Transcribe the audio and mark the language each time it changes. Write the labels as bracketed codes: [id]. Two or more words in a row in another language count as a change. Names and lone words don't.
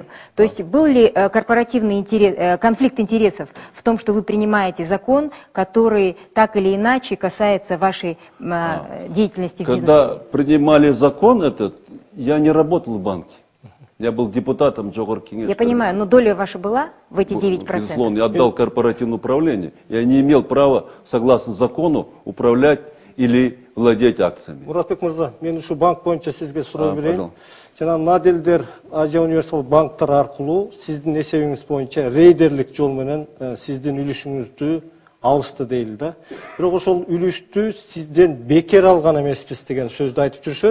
[ru] То есть был ли корпоративный интерес, конфликт интересов в том, что вы принимаете закон, который так или иначе касается вашей деятельности в бизнесе? Когда принимали закон этот, я не работал в банке. Я был депутатом Джогор Кеңеш. Я понимаю, но доля ваша была в эти 9%? Безусловно, я отдал корпоративное управление. Я не имел права, согласно закону, управлять или владеть акциями. [ky] Муратбек Мырза, мен ушу банк боюнча сизге суроо берейин. Жана Наделдер Азия универсал банктар аркылуу сиздин эсебиңиз боюнча рейдерлик жол менен сиздин үлүшүңүздү алышты дейли да. Бирок ошол үлүштү сизден бекер алган эмеспиз деген сөздү айтып жүрүшөт.